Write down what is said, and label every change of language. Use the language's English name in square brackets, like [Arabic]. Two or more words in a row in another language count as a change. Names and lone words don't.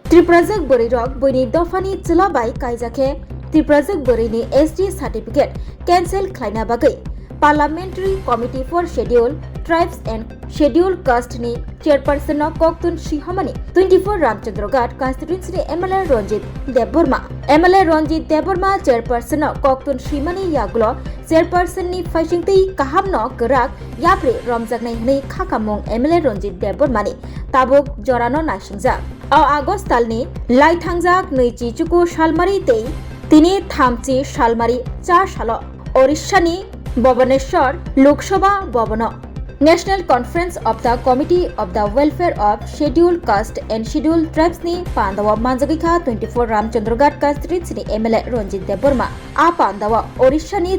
[Kok Borok] त्रिपुराजक बोरैरक बैनि दफानि चिलाबाय कायजाखे त्रिपुराजक बोरैनि SD सार्टिफिकेट कैंसेल खालायना बागै [English] Parliamentary Committee for Scheduled Tribes and Scheduled Caste [Kok Borok] नि चेयरपर्सन कोक्तुन सिंहमानी 24 रामचंद्रगढ़ [English] Constituency MLA [Kok Borok] रंजित देवबर्मा MLA रंजित देवबर्मा चेयरपर्सन कोक्तुन सिंहमानी यागुलो चेयरपर्सन नि फाइसिंगति काहाम न गराक याप्रे रमजागनाय हनै खाकामों MLA रंजित देवबर्मानी ताबुक जरानो नायसिंजा आगस्ट तालनि लाइथांजाक नैजि चुकु सालमारी तै तिनि थामचि सालमारी 4 सालो ओडिशानि भुवनेश्वर लोकसभा भवन [English] National Conference of the Committee of the Welfare of Scheduled Caste and Scheduled Tribes [Kok Borok] नि पांडव मांजगिखा 24 रामचंद्रगढ़ [English] Constituency MLA [Kok Borok] रंजित देवबर्मा आ पांडव ओडिशा नि